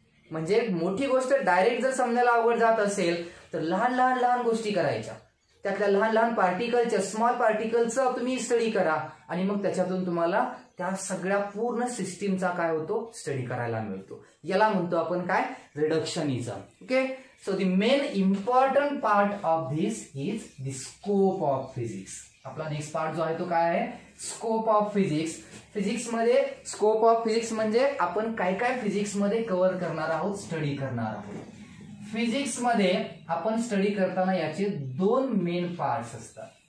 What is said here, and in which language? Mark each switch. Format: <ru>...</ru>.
<mr>म्हणजे एक मोठी गोष्ट डायरेक्ट जर समजायला अवघड जात असेल तर लहान लहान लहान गोष्टी करायच्या, त्यातल्या लहान लहान पार्टिकलच्या, स्मॉल पार्टिकलचा तुम्ही स्टडी करा आणि मग त्याच्यातून तुम्हाला त्या सगळ्या पूर्ण सिस्टीमचा काय होतो, स्टडी करायला मिळतो. याला म्हणतो आपण काय, रिडक्शनिझम.</mr> <en>Okay. So the main important part of this is the scope of physics.</en> <mr>आपला नेक्स्ट पार्ट जो आहे तो काय आहे, स्कोप ऑफ फिजिक्स. फिजिक्स मध्ये स्कोप ऑफ फिजिक्स म्हणजे आपण काय काय फिजिक्स मध्ये कव्हर करणार आहोत, स्टडी करणार आहोत. फिजिक्स मध्ये आपण स्टडी करताना याचे दोन मेन पार्ट्स असतात.</mr>